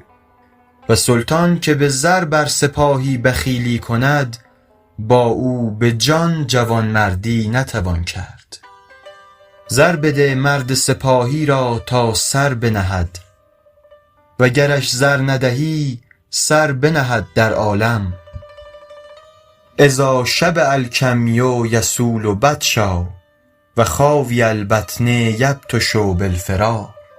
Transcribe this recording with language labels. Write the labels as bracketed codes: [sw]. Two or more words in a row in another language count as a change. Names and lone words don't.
[fa] و سلطان که به زر بر سپاهی بخیلی کند، با او به جان جوانمردی نتوان کرد. زر بده مرد سپاهی را تا سر بنهد، و گرش زر ندهی سر بنهد در عالم. [ar] اذا شبع الکمی یسول بطشا، و خاوی البطن یبطش بالفرا.